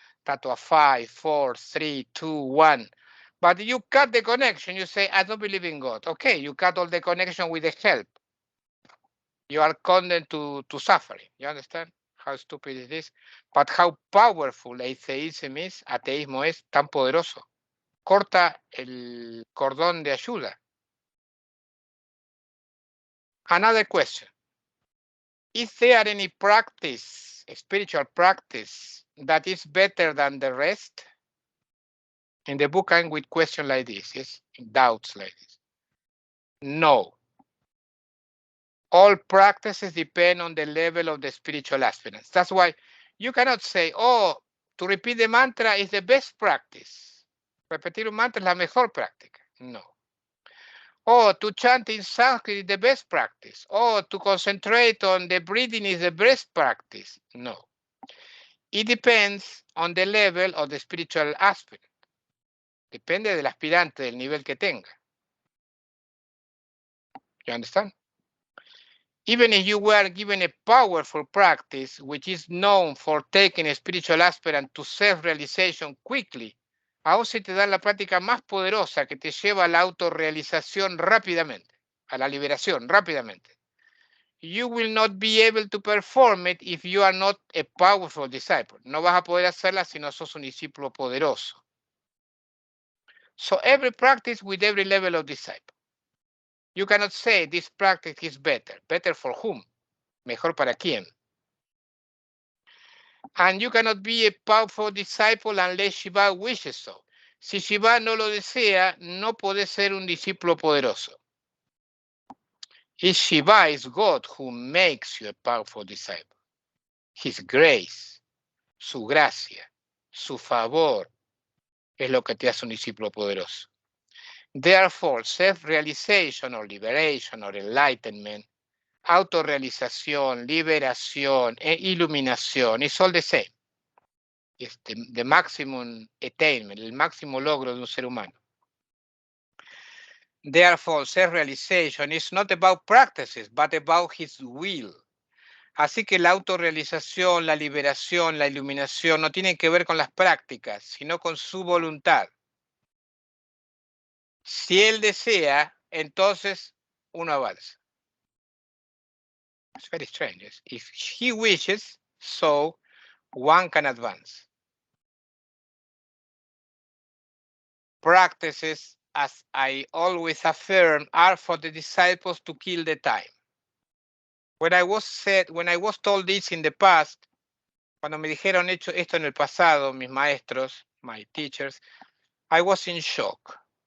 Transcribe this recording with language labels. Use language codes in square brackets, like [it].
[en] Tattva 5, 4, 3, 2, 1. But you cut the connection, you say, I don't believe in God. Okay, you cut all the connection with the help. You are condemned to suffering. You understand how stupid it is? But how powerful atheism is, [es] ateísmo es tan poderoso. Corta el cordón de ayuda. [en] Another question. Is there any practice, a spiritual practice, that is better than the rest? In the book, I'm with questions like this, yes, doubts like this. No. All practices depend on the level of the spiritual aspirants. That's why you cannot say, oh, to repeat the mantra is the best practice. [es] Repetir un mantra es la mejor práctica. [en] No. Oh, to chant in Sanskrit is the best practice. Oh, to concentrate on the breathing is the best practice. No. It depends on the level of the spiritual aspirant. [es] Depende del aspirante, del nivel que tenga. [en] You understand? Even if you were given a powerful practice, which is known for taking a spiritual aspirant to self-realization quickly, [es] aún si te dan la práctica más poderosa que te lleva a la autorrealización rápidamente, a la liberación rápidamente. [en] You will not be able to perform it if you are not a powerful disciple. [es] No vas a poder hacerla si no sos un discípulo poderoso. [en] So every practice with every level of disciple. You cannot say this practice is better. Better for whom? [es] Mejor para quién? [en] And you cannot be a powerful disciple unless Shiva wishes so. [es] Si Shiva no lo desea, no podés ser un discípulo poderoso. [en] It's Shiva, is God who makes you a powerful disciple. His grace, [es] su gracia, su favor es lo que te hace un discípulo poderoso. [en] Therefore, self-realization or liberation or enlightenment, [es] autorrealización, liberación e iluminación, [en] it's all the same. The maximum attainment, [es] el máximo logro de un ser humano. [en] Therefore, self-realization is not about practices, but about his will. [es] Así que la autorrealización, la liberación, la iluminación no tienen que ver con las prácticas, sino con su voluntad. Si él desea, entonces uno avanza. [en] It's very strange. If he wishes, so one can advance. Practices, as I always affirm, are for the disciples to kill the time. When I was told this in the past, [es] cuando me dijeron esto en el pasado, mis maestros, [en] my teachers, I was in shock.